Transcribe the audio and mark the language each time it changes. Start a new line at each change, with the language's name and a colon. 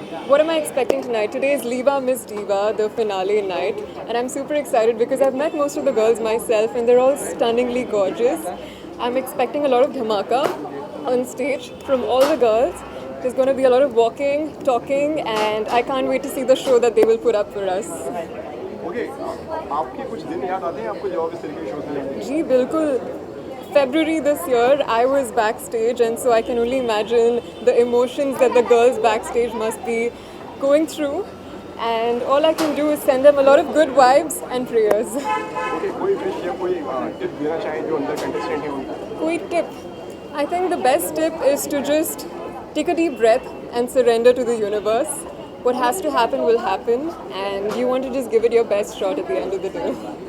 English: What am I expecting tonight? Today is Liva Miss Diva, the finale night, and I'm super excited because I've met most of the girls myself and they're all stunningly gorgeous. I'm expecting a lot of dhamaka on stage from all the girls. There's going to be a lot of walking, talking, and I can't wait to see the show that they will put up for us.
Hindi: Okay, आपके कुछ दिन याद आते हैं आपको जब इस तरीके के शोज मिलेंगे? Gee, bilkul.
English: February this year, I was backstage, and so I can only imagine the emotions that the girls backstage must be going through. And all I can do is send them a lot of good vibes and prayers.
Hindi: Okay, कोई wish या कोई tip देना चाहें जो अंदर contestant हैं उनको? Koi tip?
English: I think the best tip is to just take a deep breath and surrender to the universe. What has to happen will happen, and you want to just give it your best shot at the end of the day.